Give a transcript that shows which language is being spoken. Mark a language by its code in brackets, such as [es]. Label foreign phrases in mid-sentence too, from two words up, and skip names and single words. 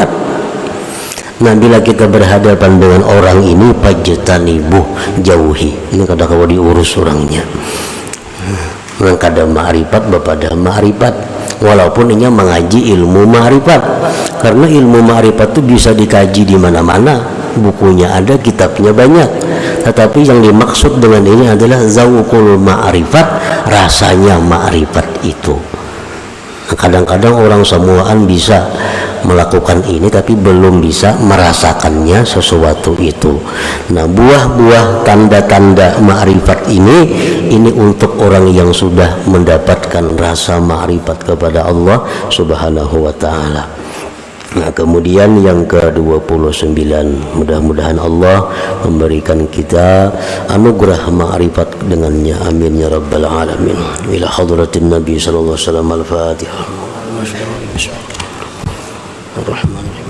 [id] Nah, bila kita berhadapan dengan orang ini, fajtanibuh, jauhi. Ini kada kau diurus orangnya. Nang kada ma'rifat bepada ma'rifat, walaupun inya mengaji ilmu ma'rifat, karena ilmu ma'rifat itu bisa dikaji di mana-mana, bukunya ada, kitabnya banyak. Tetapi yang dimaksud dengan ini adalah [ar] ذوق المعرفة, [id] rasanya ma'rifat itu. Nah, kadang-kadang orang semuaan bisa melakukan ini tapi belum bisa merasakannya sesuatu itu. Nah, buah-buah tanda-tanda ma'rifat ini untuk orang yang sudah mendapatkan rasa ma'rifat kepada Allah [ar] سبحانه وتعالى. [id] Nah, kemudian yang ke-29, mudah-mudahan Allah memberikan kita anugerah ma'rifat dengannya, [ar] آمين يا رب العالمين. إلى حضرة النبي صلى الله عليه وسلم، الفاتحة. Ar-Rahman